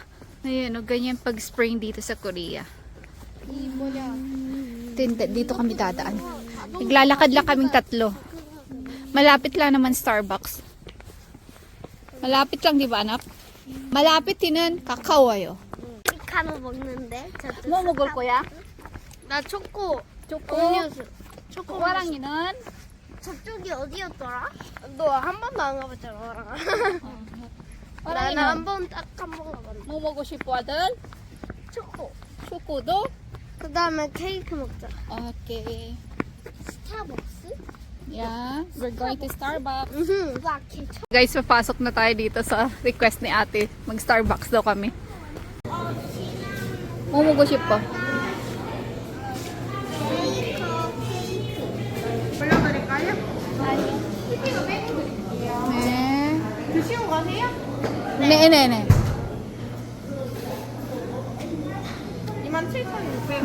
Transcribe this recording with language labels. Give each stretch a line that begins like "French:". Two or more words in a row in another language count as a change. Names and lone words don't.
Filipino: Ayun, ganyan pag spring dito sa Korea. Dito kami dadaan. Naglalakad lang kaming tatlo. Malapit lang naman Starbucks. Malapit lang, 'di ba, anak? Malapit tinan, kakao ayo.
Korean: 카노 먹는데? 뭐 먹을 거야? 나 초코. 초코. 음료수. 초코. 호랑이는 저쪽이 어디였더라? 너 한 번도 안 가봤잖아, 호랑아. 나는 호랑이는 한 번 딱 한 번 가봤는데. 뭐 먹고 싶어 아들? 초코. 초코도? 그 다음에 케이크 먹자.
English: Okay.
Korean: 스타벅스?
English: Yeah, we're going to Starbucks.
Korean: 와, 개
Filipino: Guys, papasok na tayo dito sa request ni ate. Mag-Starbucks daw kami.
Korean: 뭐 먹고 싶어? 불러드릴까요? 네. 드시고 가세요? 네네네. 27,600원.